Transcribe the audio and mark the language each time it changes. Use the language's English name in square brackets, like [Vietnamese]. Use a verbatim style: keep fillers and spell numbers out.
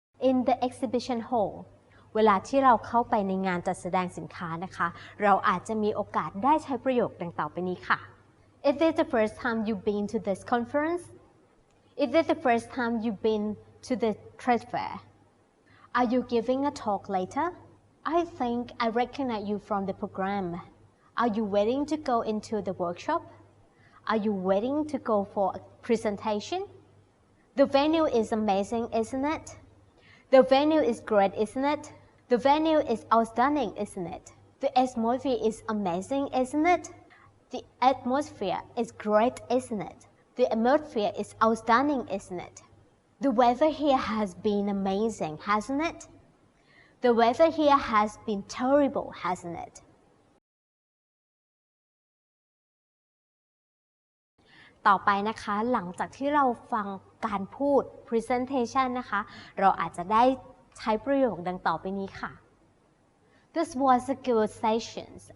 [English] In the exhibition hall [Thai] เวลาที่เราเข้าไปในงานจัดแสดงสินค้านะคะเราอาจจะมีโอกาสได้ใช้ประโยคดังต่อไปนี้ค่ะ [English] Is this the first time you've been to this conference? Is this the first time you've been to the trade fair? Are you giving a talk later? I think I recognize you from the program. Are you waiting to go into the workshop? Are you waiting to go for a presentation? The venue is amazing, isn't it? The venue is great, isn't it? The venue is outstanding, isn't it? The atmosphere is amazing, isn't it? The atmosphere is great, isn't it? The atmosphere is outstanding, isn't it? The weather here has been amazing, hasn't it? The weather here has been terrible, hasn't it? [Thai] ต่อไปนะคะหลังจากที่เราฟังการพูด presentation นะคะเราอาจจะได้ใช้ประโยคดังต่อไปนี้ค่ะ [English] This was a good session.